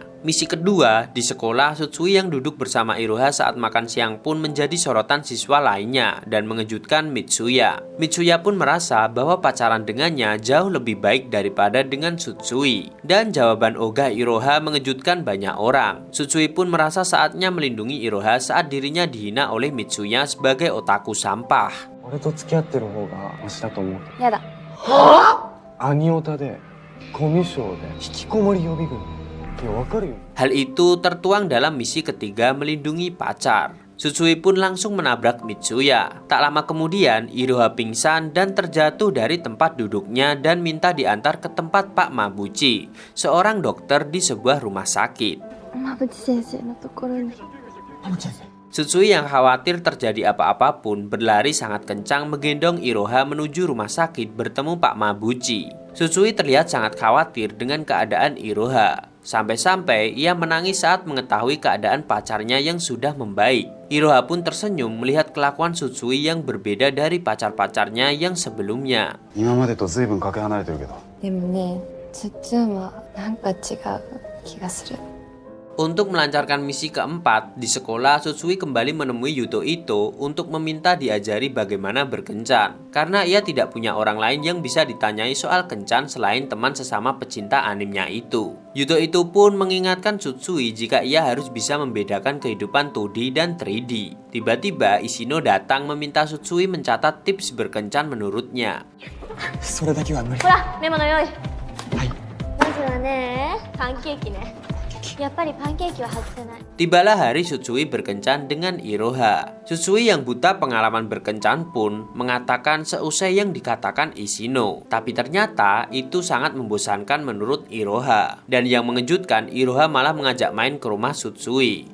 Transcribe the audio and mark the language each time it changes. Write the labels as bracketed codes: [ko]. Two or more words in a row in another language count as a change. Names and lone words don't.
[id] Misi kedua, di sekolah, Tsutsui yang duduk bersama Iroha saat makan siang pun menjadi sorotan siswa lainnya dan mengejutkan Mitsuya. Mitsuya pun merasa bahwa pacaran dengannya jauh lebih baik daripada dengan Tsutsui. Dan jawaban ogah Iroha mengejutkan banyak orang. Tsutsui pun merasa saatnya melindungi Iroha saat dirinya dihina oleh Mitsuya sebagai otaku sampah. [ja] 俺と付き合ってる方がマシだと思う。やだ。兄オタでコミュ障で引きこもり予備軍。いやわかるよ。 [id] Hal itu tertuang dalam misi ketiga melindungi pacar. Tsutsui pun langsung menabrak Mitsuya. Tak lama kemudian, Iroha pingsan dan terjatuh dari tempat duduknya dan minta diantar ke tempat Pak Mabuchi, seorang dokter di sebuah rumah sakit. Tsutsui yang khawatir terjadi apa-apa pun berlari sangat kencang menggendong Iroha menuju rumah sakit bertemu Pak Mabuchi. Tsutsui terlihat sangat khawatir dengan keadaan Iroha. Sampai-sampai ia menangis saat mengetahui keadaan pacarnya yang sudah membaik. Iroha pun tersenyum melihat kelakuan Tsutsui yang berbeda dari pacar-pacarnya yang sebelumnya. [ja] 今までと随分かけ離れてるけど。でもね、つっつんはなんか違う気がする。 [id] Untuk melancarkan misi keempat, di sekolah Tsutsui kembali menemui Yuto Ito untuk meminta diajari bagaimana berkencan. Karena ia tidak punya orang lain yang bisa ditanyai soal kencan selain teman sesama pecinta animnya itu. Yuto Ito pun mengingatkan Tsutsui jika ia harus bisa membedakan kehidupan 2D dan 3D. Tiba-tiba Ishino datang meminta Tsutsui mencatat tips berkencan menurutnya. [ja] それだけは無理。ほらメモの用意はい。まずはねパンケーキねやっぱりパンケーキは外せない [id] Tibalah hari Tsutsui berkencan dengan Iroha. Tsutsui yang buta pengalaman berkencan pun mengatakan seusai yang dikatakan Ishino. Tapi ternyata itu sangat membosankan menurut Iroha. Dan yang mengejutkan, Iroha malah mengajak main ke rumah Tsutsui.